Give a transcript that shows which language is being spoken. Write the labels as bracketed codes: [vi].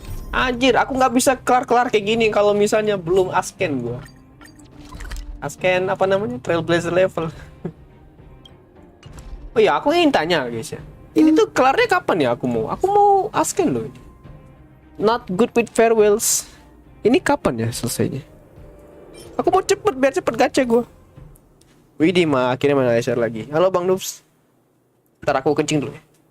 [id] Anjir, aku nggak bisa kelar-kelar kayak gini kalau misalnya belum asken gua. Asken apa namanya? Trailblazer level. Oh ya, aku ingin tanya guys ya. Ini tuh kelarnya kapan ya aku mau asken loh. [en] Not good with farewells. [id] Ini kapan ya selesainya? Aku mau cepet biar cepet gacha gue. Widih mah akhirnya mana share lagi. Halo Bang Noobs. Ntar aku kencing dulu ya.